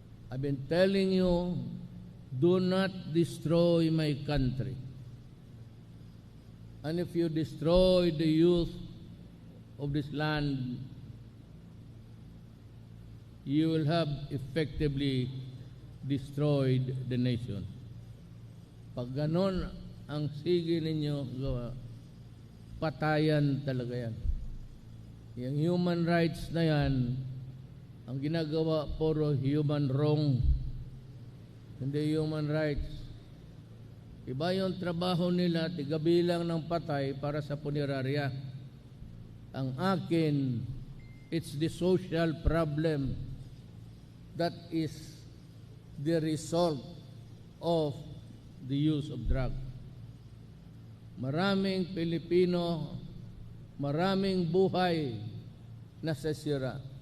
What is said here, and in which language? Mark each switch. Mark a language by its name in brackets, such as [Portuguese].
[English] I've been telling you, do not destroy my country. And if you destroy the youth of this land, you will have effectively destroyed the nation. [Filipino] Pag ganon ang sige ninyo gawa, patayan talaga yan. Yung human rights na yan, ang ginagawa puro human wrong, hindi human rights. Iba yung trabaho nila, tigabilang ng patay para sa punerarya. Ang akin, [English] it's the social problem that is the result of the use of drugs. [Filipino] Maraming Pilipino, maraming buhay nasasira.